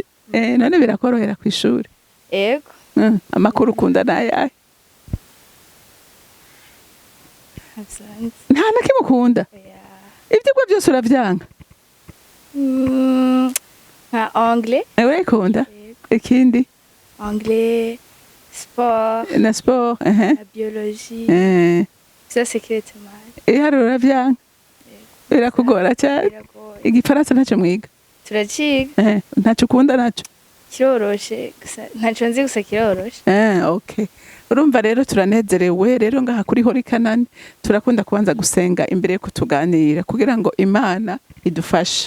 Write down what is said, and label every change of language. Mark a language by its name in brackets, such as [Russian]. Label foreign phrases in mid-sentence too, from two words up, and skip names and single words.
[Rundi] None birakorohera ku ishuri? Yego. Amakuru ukunda nayahe? Nta nakimwe ukunda? Ibyigwa byose uravyanga? Nka anglais. Urakunda? Ikindi? Anglais, sport. Na sport, [French] la biologie. Ça secrète mal. [Rundi] Iharuro uravyanga? Birakugora cyane? Igifaransa ntacyo mwiga? Turaciga. Ntacyo ukunda nacyo? Kiroroshe gusa ntacyo nzi gusa kiroroshe. Okay. Urumva rero turanezerewe rero ngaha kuri holycanaantv turakunda kubanza gusenga imbere yo kutuganira kugira ngo Imana idufashe.